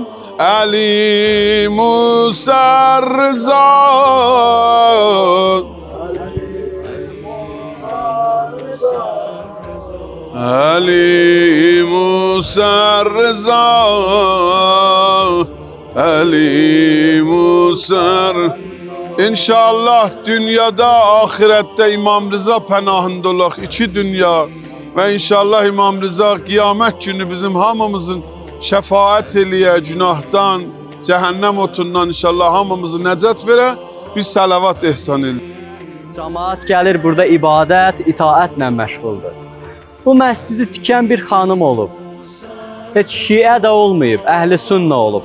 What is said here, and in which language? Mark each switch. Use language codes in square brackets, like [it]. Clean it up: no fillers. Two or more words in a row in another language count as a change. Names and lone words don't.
[az] Ali Musa Rıza, Ali Musa Rıza, Ali Musa. İnşallah dünyada, ahirette İmam Rıza pənahında olaq. İki dünya ve inşallah İmam Rıza kıyamet günü bizim hamımızın şefaat eləyə, günahdan, cehennem otundan inşallah hamımızı necət verə, bir salavat ehsan elə. Cemaat gəlir burada ibadət, itaətlə məşğuldur. Bu məscidi tikən bir xanım olub. Heç şiə də olmayıb, əhl-i sünnə olub.